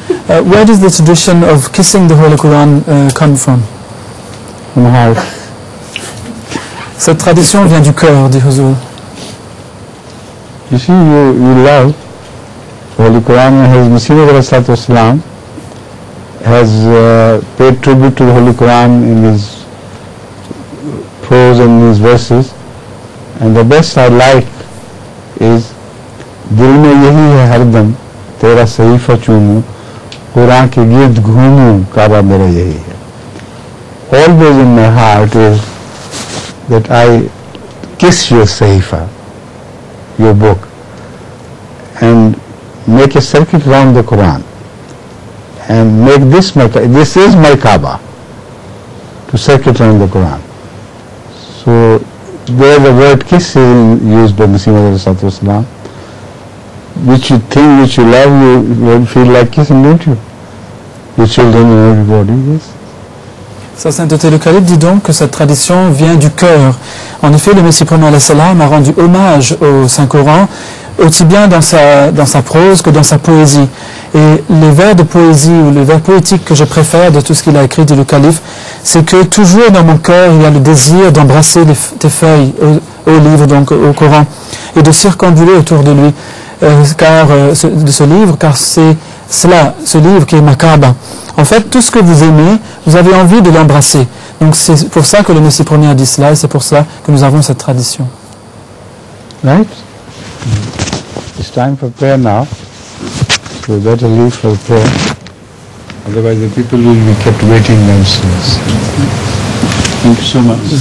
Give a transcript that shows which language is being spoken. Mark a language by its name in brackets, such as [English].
[English] Where does the tradition of kissing the Holy Quran come from? From heart. [French] Cette tradition vient du cœur, dit Huzur. [English] You see, you love the Holy Quran. His Messenger has paid tribute to the Holy Quran in his prose and in his verses, and the best I like is [Urdu] दिल में यही है [English] हरदम तेरा सहीफा चूमूं कुरान के गिर्द घूमूं काबा मेरा यही है. Always in my heart is that I kiss your sahifa, your book, and make a circuit around the Quran and make this is my Kaaba, to circuit around the Quran. So there the word kiss is used by Messenger, which you think, which you love, you feel like kissing, don't you? Your children and everybody, yes. [French] Sa sainteté le calife dit donc que cette tradition vient du cœur. En effet, le Messie premier alayhi salam a rendu hommage au Saint-Coran, aussi bien dans sa prose que dans sa poésie. Et les vers de poésie ou les vers poétiques que je préfère de tout ce qu'il a écrit, dit le calife, c'est que toujours dans mon cœur il y a le désir d'embrasser tes feuilles au livre, donc au Coran, et de circonduler autour de lui, de ce livre, car c'est cela, ce livre qui est ma Kaaba. En fait, tout ce que vous aimez, vous avez envie de l'embrasser. Donc c'est pour ça que le Messie premier a dit cela, et c'est pour ça que nous avons cette tradition. [English] Right? It's time for prayer now. So we better leave for prayer. Otherwise the people will be kept waiting themselves. Thank you so much.